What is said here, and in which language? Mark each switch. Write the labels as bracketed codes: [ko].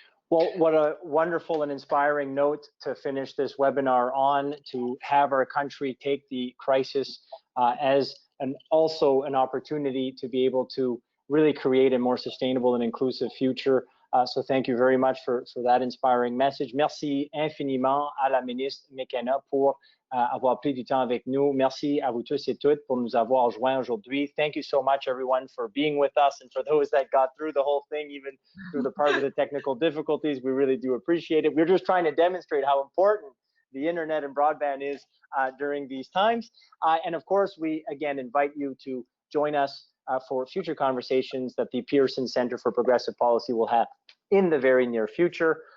[en] Well, what a wonderful and inspiring note to finish this webinar on, to have our country take the crisis as also an opportunity to be able to really create a more sustainable and inclusive future. So thank you very much for that inspiring message. [fr] Merci infiniment à la ministre McKenna pour avoir pris du temps avec nous. Merci à vous tous et toutes pour nous avoir joints aujourd'hui. [en] Thank you so much, everyone, for being with us, and for those that got through the whole thing, even through the part of the technical difficulties. We really do appreciate it. We're just trying to demonstrate how important the internet and broadband is during these times. And of course, we again invite you to join us for future conversations that the Pearson Center for Progressive Policy will have in the very near future.